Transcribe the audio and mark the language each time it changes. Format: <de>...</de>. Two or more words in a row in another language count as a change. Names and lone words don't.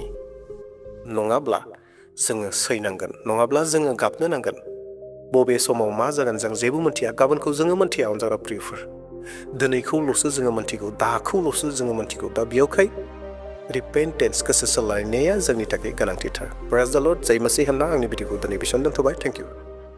<brx>नङाब्ला जोङो सैनांगोन, नङाब्ला जोङो गाबनो नांगोन। बबे समाव मा जागोन जों जेबो मोनथिया, गाबोनखौ जोङो मोनथिया। अनजाग्रा प्रियफोर, दिनैखौल'सो जोङो मोनथिगौ, दाखौल'सो जोङो मोनथिगौ। दा बेयावखाय रिपेन्टेन्स, गोसो सोलायनाया जोंनि थाखाय गोनांथिथार।</brx> <en>Praise the Lord,</en> <hi>जय मसीह</hi> <brx>होनना आंनि भिडिअखौ दिनै बेसेबां दोनथ'बाय।</brx> <en>thank you.</en>